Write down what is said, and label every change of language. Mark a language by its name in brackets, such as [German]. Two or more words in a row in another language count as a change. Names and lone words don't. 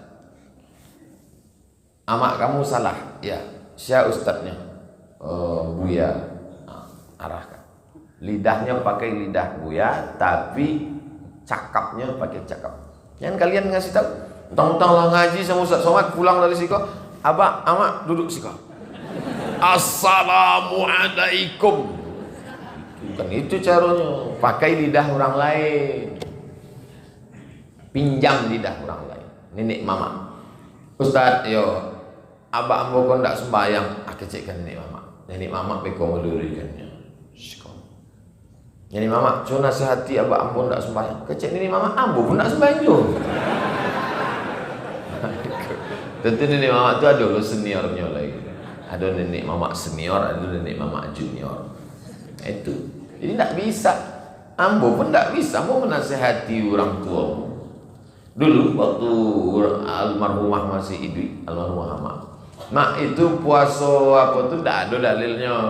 [Indonesian] Amak kamu salah, ya. Siapa ustadnya? Buya. Arahkan. Lidahnya pakai lidah Buya, tapi cakapnya pakai cakap. Jangan kalian ngasih tahu. Tentang lah ngaji sama Ustaz Somad, pulang dari siko, abak, amak [Minangkabau] duduk siko. [Indonesian] Assalamualaikum. Bukan itu caranya. Pakai lidah orang lain. Pinjam lidah orang lain. Nenek mama. [Minangkabau] Ustaz, yo, abak ambo kon ndak sembahyang. Kecekkan nenek mama. Nenek mama beko melurikannya. Nenek mama, so nasihati abak ambo ndak sembahyang. Kecek nenek mama, ambo pun ndak sembahyang juga. [Indonesian] Tentu nenek mama itu ada lo seniornya lagi. Ada nenek mama senior, ada nenek mama junior. Itu. Jadi tidak bisa. Ambo pun tidak bisa mau menasihati orang tua. Dulu waktu almarhumah masih hidup, almarhumah mak itu puasa apa tuh tidak ada dalilnya.